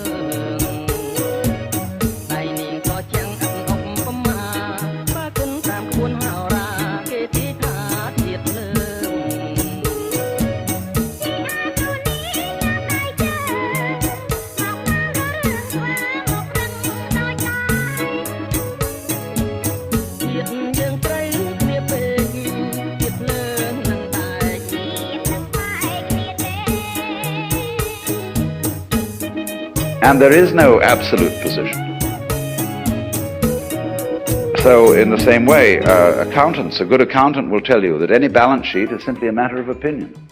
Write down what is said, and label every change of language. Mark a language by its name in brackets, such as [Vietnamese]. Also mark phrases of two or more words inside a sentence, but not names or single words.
[Khmer] ដៃនាងក៏ចាំងឥតឧបមាបើគុណតាមក្បួនហោរាគេទាយថាទៀតលើយើងត្រូវគ្នាពេកទៀតលើ [English] And there is no absolute position. So in the same way, accountants, a good accountant will tell you that any balance sheet is simply a matter of opinion.